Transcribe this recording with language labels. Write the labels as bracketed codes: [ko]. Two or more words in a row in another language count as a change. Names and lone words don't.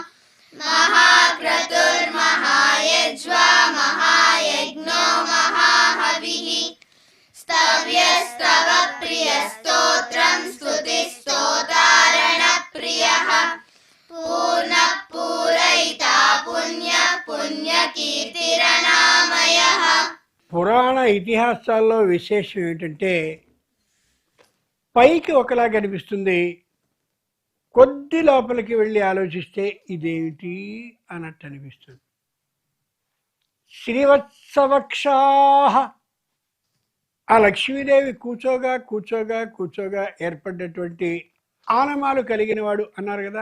[sa] महाक्रतुर्महायज्वा महायज्ञो महाहविः स्तव्यस्तव प्रियस्तोत्रं स्तुतिस्तोतारणप्रियः पूर्णः पूरयिता पुण्यः पुण्यकीर्तिरनामयः. [te] పురాణ ఇతిహాసాల్లో విశేషం ఏంటంటే పైకి ఒకలా కనిపిస్తుంది, కొద్ది లోపలికి వెళ్ళి ఆలోచిస్తే ఇదేమిటి అన్నట్టు అనిపిస్తుంది. శ్రీవత్సవక్షాహ, ఆ లక్ష్మీదేవి కూర్చోగా కూర్చోగా కూర్చోగా ఏర్పడ్డటువంటి ఆనమాలు కలిగిన వాడు అన్నారు కదా.